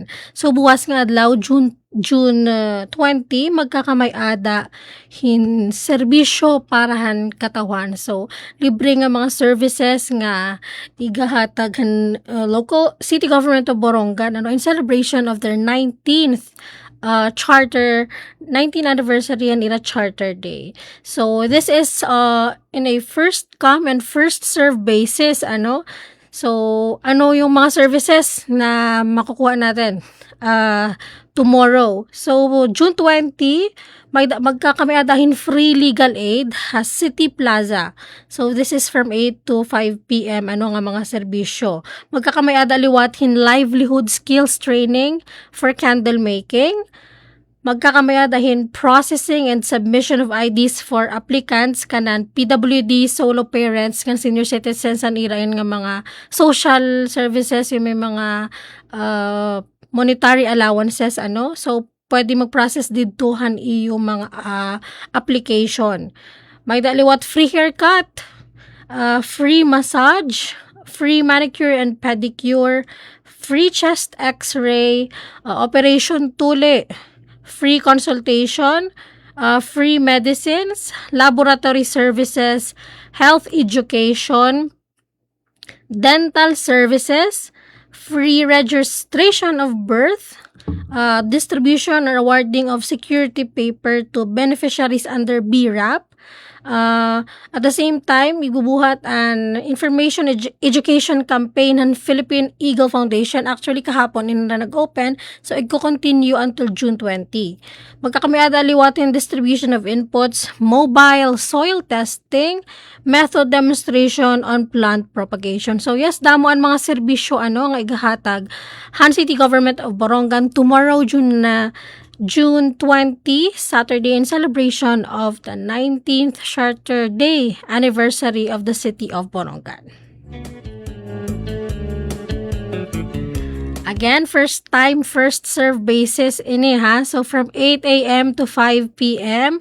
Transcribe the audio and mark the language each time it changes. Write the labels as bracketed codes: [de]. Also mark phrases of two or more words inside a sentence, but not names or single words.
[war] So buwas nga adlaw June 20 magkakamay-ada hin serbisyo para han katawan. So libre nga mga services nga igahatag han [en] local city government of Borongan in celebration of their 19th charter 19th anniversary and ina charter day. So this is in a first come and first serve basis so [tl] yung mga services na makukuha natin [en] tomorrow. [war] So June 20 magkakamiadahin [en] free legal aid [war] has City Plaza. [en] So this is from 8 to 5 PM [war] nga mga serbisyo. Magkakamiada liwathin [en] livelihood skills training for candle making. Magkakamiadahin processing and submission of IDs for applicants kanan PWD, solo parents, [war] kan [en] senior citizens [war] an irain nga mga [en] social services [war] yung may mga [en] monetary allowances [war] so pwede mag-process didtohan yung mga application. May daliwat [en] free haircut, free massage, free manicure and pedicure, free chest x-ray, operation tuli, free consultation, free medicines, laboratory services, health education, dental services, free registration of birth, distribution or awarding of security paper to beneficiaries under BRAP. At the same time, [war] ibubuhat an [en] information education campaign ng Philippine Eagle Foundation. [tl] Actually, kahapon na nag-open. [en] So, i-continue until June 20. [war] Magkakamiada liwatin [en] distribution of inputs, mobile soil testing, method demonstration on plant propagation. So, yes, [war] damo ang mga serbisyo nga igahatag Han [en] City Government of Borongan tomorrow, June 20, Saturday, in celebration of the 19th Charter Day anniversary of the City of Borongan. Again, first time, first serve basis [war] ini ha. [en] So from 8 a.m. to 5 p.m.